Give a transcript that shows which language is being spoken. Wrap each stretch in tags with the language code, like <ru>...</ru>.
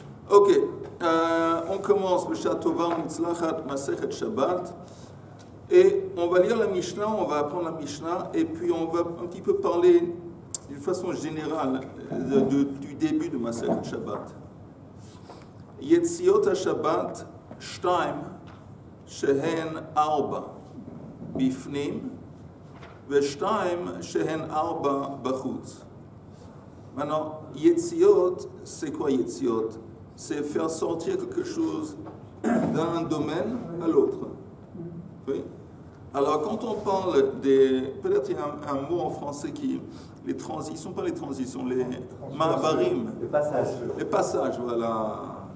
<fr>Ok, on commence le Tova Mutzlachat Masechet Shabbat, et on va lire la Mishnah, on va apprendre la Mishnah, et puis on va un petit peu parler d'une façon générale du début de Masechet Shabbat.</fr> <he>Yetziot HaShabbat 2 שהן 4 בפנים ו2 שהן 4 בחוץ.</he> <fr>Maintenant, Yetziot, c'est quoi Yetziot? C'est faire sortir quelque chose d'un domaine à l'autre. Oui? Alors, quand on parle des... Peut-être il y a un mot en français qui... Les transitions, pas les transitions, les ma'avarim. Les passages, voilà.</fr>